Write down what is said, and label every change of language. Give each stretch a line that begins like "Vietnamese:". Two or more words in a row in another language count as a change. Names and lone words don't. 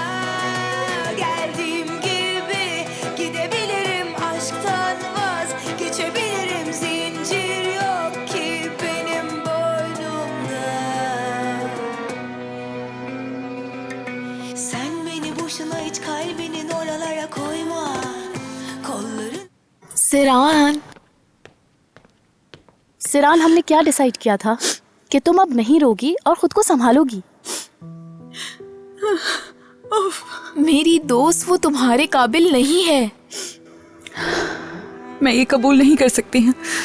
Turkish: Geldiğim gibi gidebilirim, aşktan vazgeçebilirim, zincir yok ki benim boynumda. Sen beni boşuna hiç kalbinin oralara koyma, kolların.
Hindi: सिरान, हमने क्या डिसाइड किया था कि तुम अब नहीं रोगी और खुद को संभालोगी। मेरी दोस्त वो तुम्हारे काबिल नहीं है। मैं ये कबूल नहीं कर सकती हूँ।